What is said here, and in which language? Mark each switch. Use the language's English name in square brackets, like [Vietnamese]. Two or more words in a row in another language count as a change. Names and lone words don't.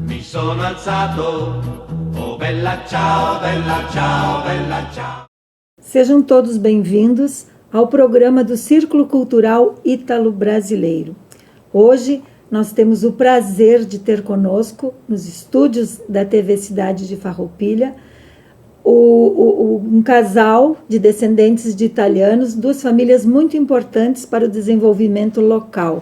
[Italian] sono alzato, oh bella ciao, bella ciao, bella ciao. [Portuguese] Sejam todos bem-vindos ao programa do Círculo Cultural Ítalo-Brasileiro. Hoje nós temos o prazer de ter conosco, nos estúdios da TV Cidade de Farroupilha, um casal de descendentes de italianos, duas famílias muito importantes para o desenvolvimento local.